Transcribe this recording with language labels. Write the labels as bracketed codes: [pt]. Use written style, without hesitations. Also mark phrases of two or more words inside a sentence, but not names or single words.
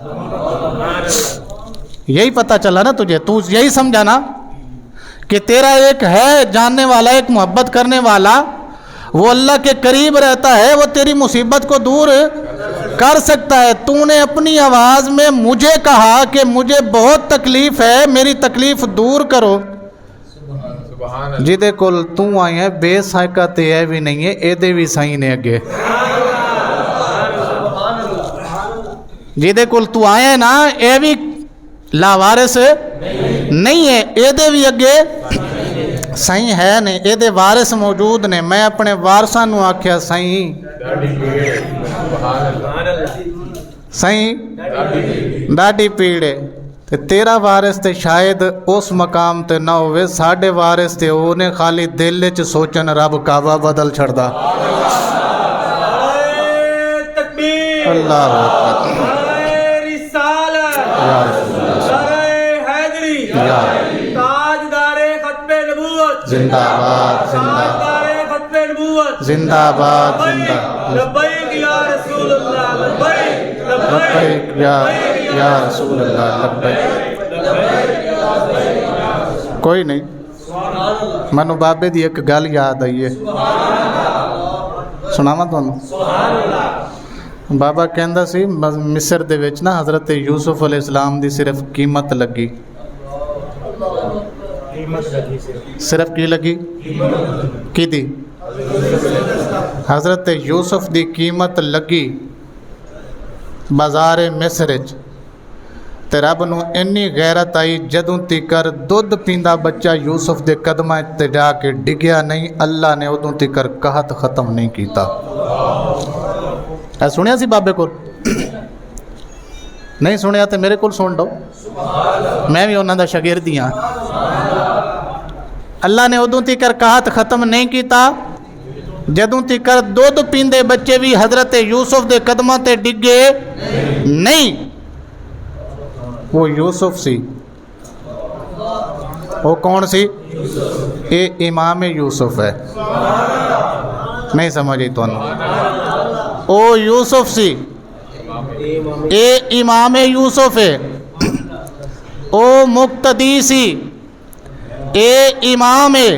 [ur] یہی پتہ چلا نا تجھے، تو یہی سمجھا نا کہ تیرا ایک ہے جاننے والا، ایک محبت کرنے والا، وہ اللہ کے قریب رہتا ہے، وہ تیری مصیبت کو دور کر سکتا ہے۔ تو نے اپنی آواز میں مجھے کہا کہ مجھے بہت تکلیف ہے، میری تکلیف دور کرو۔ [pa] جیدے کول تو آئی ہے بے سائکہ تے اے بھی نہیں ہے، اے دے بھی سائیں نے اگے۔ جیدے کول تو آئے نا اے بھی لاوارث نہیں ہے، اے دے بھی اگے سائیں ہے نے، اے دے وارث موجود نے۔ میں اپنے وارثاں نو آکھیا سائیں سائیں ڈاڈی پیڑے تے تیرا وارث تے شاید اس مقام تے نہ ہوئے، ساڈے وارث تے اونے خالی دل وچ سوچن رب کعبہ بدل چھڑدا۔ [ur] تکبیر، [ar] اللہ اکبر، [ur] رسالت، [ar] یا رسول اللہ، [ur] نعرہ حیدری، تاجدار ختم نبوت، زندہ آباد، زندہ تاجدار ختم نبوت، زندہ آباد، زندہ آباد، [ar] لبیک یا رسول اللہ، لبیک لبیک یا رسول اللہ، لبیک۔ [pa] کوئی نہیں، مینوں بابے دی ایک گل یاد آئی ہے، سناواں تانوں۔ بابا کہندا سی مصر دے وچ نا حضرت یوسف [ar] علیہ السلام [pa] دی صرف قیمت لگی، صرف کی لگی کی دی؟ حضرت یوسف دی قیمت لگی بازار مصر وچ، تے رب نو انی غیرت آئی جدوں تیکر دودھ پیندا بچہ یوسف دے قدماں تے جا کے ڈگیا نہیں، اللہ نے ادوں تیکر قحط ختم نہیں کیتا۔ اے سنیا سی بابے کول؟ نہیں سنیا تے میرے کول سن لو، میں بھی انہاں دا شاگرد ہی ہاں۔ اللہ نے ادوں تیکر قحط ختم نہیں کیتا جدوں تیکر دودھ پیندے بچے بھی حضرت یوسف دے قدماں تے ڈگے نہیں۔ وہ یوسف سی، وہ کون سی؟ اے امام یوسف ہے، نہیں سمجھی تو او یوسف سی، اے امام یوسف ہے، او مقتدی سی، اے امام ہے۔